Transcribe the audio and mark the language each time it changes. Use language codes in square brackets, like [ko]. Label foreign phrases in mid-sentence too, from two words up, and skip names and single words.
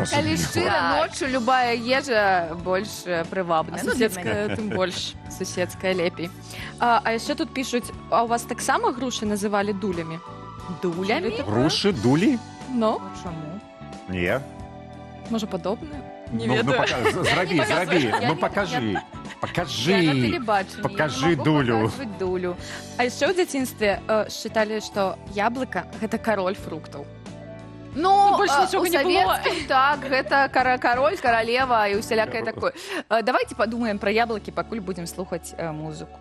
[be] Калі шчыра, ноччу любая ежа больш прывабная. А суседская тым больш. Суседская лепей. А яшчэ тут пішуць, а у вас таксама грушы называлі дулямі? Дулямі? Грушы, дулі? Ну, Чаму? Не. можа, падобнае? Не Ну, ведаю. зрабі. Я Ну, не- покажи. Я на Покажи тэлебачанні. Покажи [ru] я не могу [be] дулю. показваць дулю. А яшчэ ў дзяцінстве счыталі, што яблыка — гэта кароль фруктаў. Ну, больш нічога у не было. савецкім, так, гэта кароль, каралева і усялякае такое. Давайте падумаем пра яблыкі, пакуль будзем слухаць музыку.